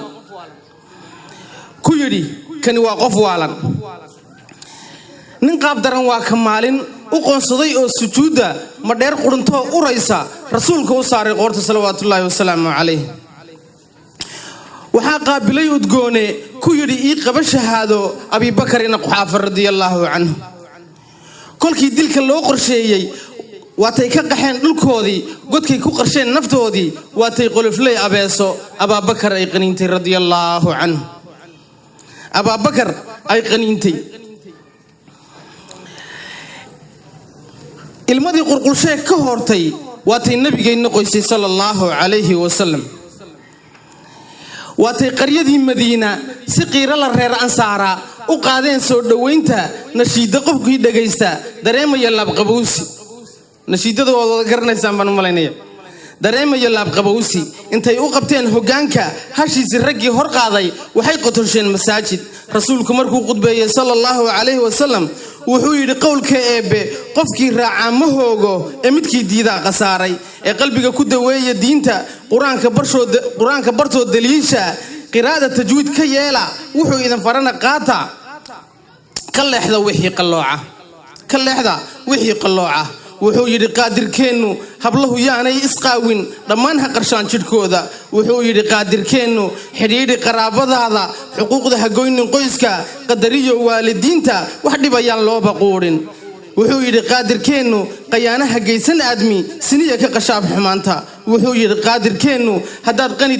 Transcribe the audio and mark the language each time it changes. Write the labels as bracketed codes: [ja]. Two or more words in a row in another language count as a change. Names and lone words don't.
[so] waalan nin qaab daran waa ka maalin u qoonsaday oo sujuuda ma dheer qurunto uraysa rasuulka u saaray qoorta [ar] صلوات الله وسلامه عليه [so] waxa qaabilay udgoone ku yiri ii qaba shahaado Abi Bakar ibn Quhafa [ar] رضي الله عنه [so] kolkii dilka loo qorsheeyay waatay ka qaxeen dhulkoodii godkay ku qarsheen naftoodii waatay qoloflay abeeso Abi Bakar ay qaniintay radiyallahu anhu Abi Bakar ay qaniintay ilmadii qurqulshay ka hortay waatay nabigeena qoysay [ar] صلى الله عليه وسلم [so] waatay qaryadii Madiina si qiira la reer ansaara u qaadeen soo dhaweynta nashiida qofkii dhageysta dareemaya laab qabowsi nashiidada wada garanaysan baan malaynaya dareemaya laab qabowsi intay u qabteen hogaanka hashiisi raggii hor qaaday waxay qotosheen masaajid rasuulku markuu qudbeeyay [ar] صلى الله عليه وسلم [so] wuxuu yiri qowlka eebe qofkii raaca ma hoogo ee midkii diida qasaaray ee qalbiga ku daweeya diinta quraanka bartoo daliisha qiraada tajwiid ka yeela wuxuu idan farana qaata ka leexda wixii qallooca wuxuu yiri qaadirkeenu hablahu yaanay isqaawin dhammaan ha qarshaan jidhkooda wuxuu yiri qaadirkeenu xiriiri qaraabadaada xuquuqda ha goynin qoyska qadariyo waalidiinta wax dhibayaan loo baquurin wuxuu yiri qaadirkeenu qayaanaha geysan aadmi siniya ka qashaab xumaanta wuxuu yiri qaadirkeenu haddaad